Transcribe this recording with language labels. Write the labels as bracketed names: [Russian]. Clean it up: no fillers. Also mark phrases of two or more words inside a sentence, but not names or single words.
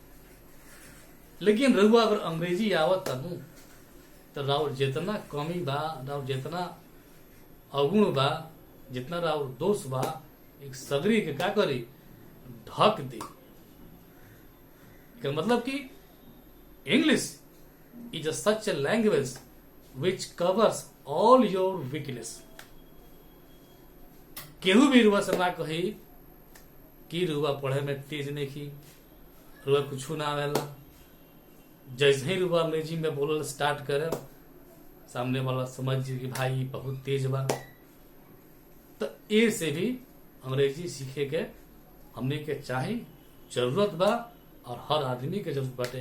[Bhojpuri] लेकिन रुआ अगर अंग्रेजी आवत तनु तो राउर जितना कमी बा, राउर जितना अवगुण बा, जितना राउर दोष बा, एक सगरी के का करी ढक दी। मतलब कि इंग्लिश [English] is such a language which covers all your weakness। [Bhojpuri] केहू भी रुआ से ना कही कि रुआ पढ़े में तेज नहीं की, रुआ कुछ ना आवेला, जैसे ही रुआ अंग्रेजी में बोलल स्टार्ट करे, सामने वाला समझ जी कि भाई बहुत तेज बा। तो ए से भी अंग्रेजी सीखे के हमने के चाही, जरूरत बा, और हर आदमी के जरूरत बाटे।